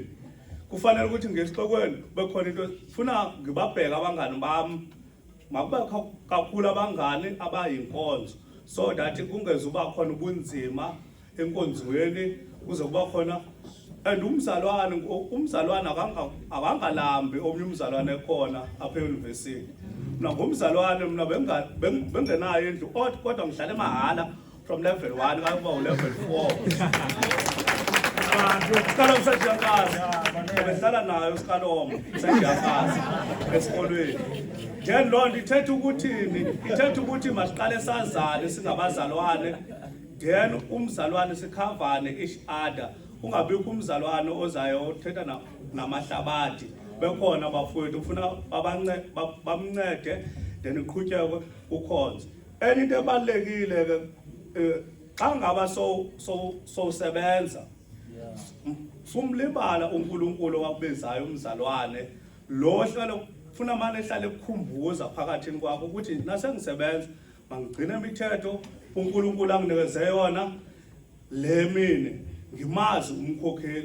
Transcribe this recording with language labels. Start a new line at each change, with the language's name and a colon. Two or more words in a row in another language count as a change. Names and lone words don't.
Zulu: Kufanele ukuthi ngesixekweni kube khona into ufuna ngibabheka abangane bami makube kakhulu abangane abayinkonzo
English: so that
Zulu: kungezuba khona ubunzima enkonzweni kuze kuba khona.
Xhosa: And umzalwane akangalambi omnye umzalwane ekhona apha euniversity. Mina ngumzalwane mina bengenayo indlu kodwa ngihlala emahala
English: from level 1
Xhosa: kuba ulevel 4. Kaloku sejakazi behlala nayo uSikalomo sejakazi esikolweni. Then loo nto ithetha ukuthi masiqale sazane singabazalwane then umzalwane sikhavane
English: each other.
Xhosa: Ungabikho umzalwane ozayo othetha namahlabathi. Bekhona abafowethu ufuna bamncede then iqhutshekwe ukhonzo.
Zulu: Enye into ebalekile ke xa ngaba so sebenza sumlibala uNkulunkulu wakubezayo umzalwane lo hlala ufuna manje ehlale ekukhumbuza phakathi kwakho ukuthi nasengisebenza mangigcine imithetho uNkulunkulu anginikeze yona le mini ngimazi umkhokheli.